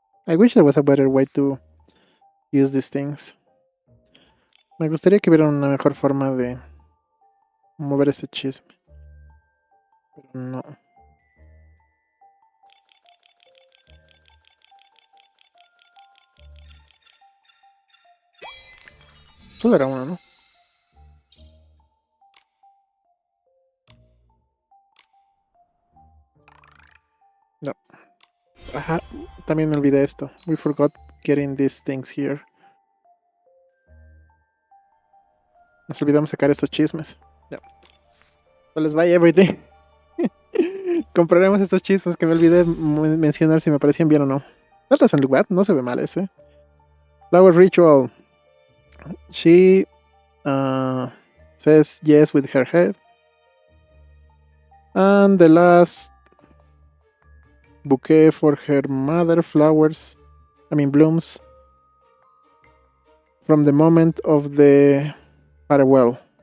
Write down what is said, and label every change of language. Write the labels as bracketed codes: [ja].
[en] I wish there was a better way to use these things. [es] Me gustaría que hubiera una mejor forma de mover este chisme. Pero no. Solo era uno, ¿no? No. Ajá, también me olvidé esto. [en] We forgot getting these things here. [es] Nos olvidamos sacar estos chismes. Ya. [en] So let's buy everything. [es] Compraremos estos chismes que me olvidé mencionar si me parecían bien o no. [en] That doesn't look bad. [es] No se ve mal ese. Flower Ritual. [en] She says yes with her head. And the last bouquet for her mother, flowers, blooms from the moment of the farewell.